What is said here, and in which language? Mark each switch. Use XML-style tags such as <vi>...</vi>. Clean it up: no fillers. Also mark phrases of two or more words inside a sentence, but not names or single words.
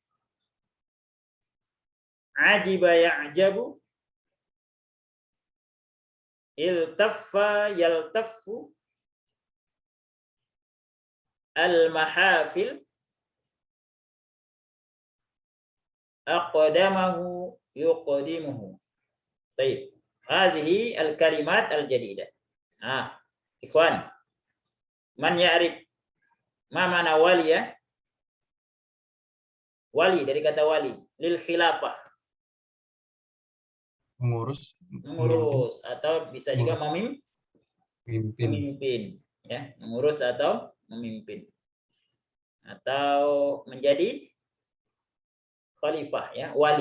<ar>عجب يعجب. التف يلتف. Al-mahafil. أقدمه يقدمه.</ar> <id>Baik.</id> <ar>هذه الكلمات الجديدة.</ar> <id>Nah, ikhwan.</id> <ar>من يعرف ما معنى والي ya?</ar> <id>Wali dari kata wali,</id> <ar>للخلافة.</ar> <id>mengurus Atau bisa juga memimpin memimpin ya, mengurus atau memimpin. Atau menjadi khalifah ya, wali.</id>